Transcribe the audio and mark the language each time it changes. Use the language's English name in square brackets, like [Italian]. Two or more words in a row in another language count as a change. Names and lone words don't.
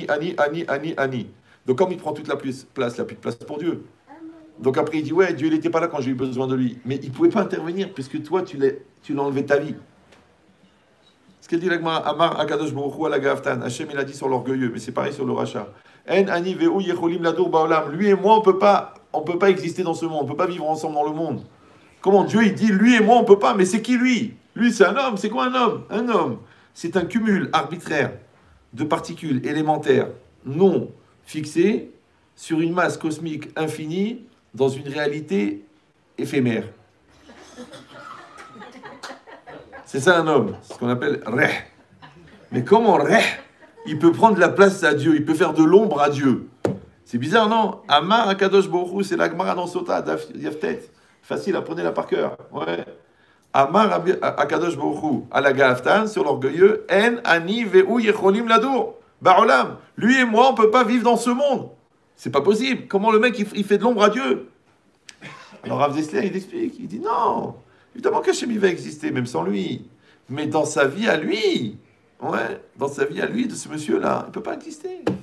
[French] Donc comme il prend toute la place, il n'y a plus de place pour Dieu. Donc après, il dit, ouais, Dieu, il n'était pas là quand j'ai eu besoin de lui. Mais il ne pouvait pas intervenir, puisque toi, tu l'as enlevé ta vie. Ce qu'elle dit l'Agmara, [Hebrew] אמר הקדוש ברוך הוא על הגפתן. [French] Hachem, il a dit sur l'orgueilleux, mais c'est pareil sur le rachat. [Hebrew] אין אני והוא יכולים לדור בעולם. [French] Lui et moi, on peut pas exister dans ce monde, on ne peut pas vivre ensemble dans le monde. Comment Dieu, il dit, lui et moi, on ne peut pas, mais c'est qui lui? Lui, c'est un homme. C'est quoi un homme? Un homme, c'est un cumul arbitraire de particules élémentaires non fixées sur une masse cosmique infinie dans une réalité éphémère. C'est ça un homme, c'est ce qu'on appelle Reh. Mais comment Reh, il peut prendre la place à Dieu, il peut faire de l'ombre à Dieu? C'est bizarre, non? [Hebrew] אמר הקדוש ברוך הוא, [French] c'est la Gemara dans Sota, Yaftet. Facile, apprenez-la par cœur. Ouais. [Hebrew] אמר הקדוש ברוך הוא, על הגפתן, [French] sur l'orgueilleux, [Hebrew] אין אני והוא יכולים לדור. בעולם. [French] Lui et moi, on ne peut pas vivre dans ce monde. C'est pas possible. Comment le mec, il fait de l'ombre à Dieu? Alors Rav Dessler, il explique. Il dit non. Évidemment qu'Hachem, il va exister, même sans lui. Mais dans sa vie à lui, ouais, dans sa vie à lui, de ce monsieur-là, il ne peut pas exister.